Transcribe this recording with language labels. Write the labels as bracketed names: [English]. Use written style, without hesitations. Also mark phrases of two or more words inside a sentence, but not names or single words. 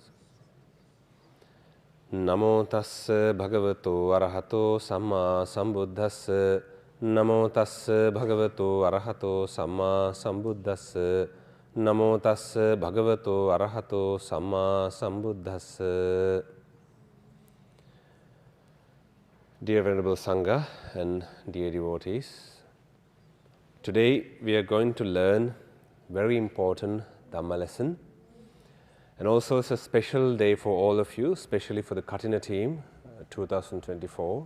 [Pali] Namo tassa bhagavato arahato samma sambuddhassa. Namo tassa bhagavato arahato samma sambuddhassa. Namo tassa bhagavato arahato samma sambuddhassa. [English] Dear Venerable Sangha and dear devotees, today we are going to learn very important Dhamma lesson. And also it's a special day for all of you, especially for the Kathina team, 2024.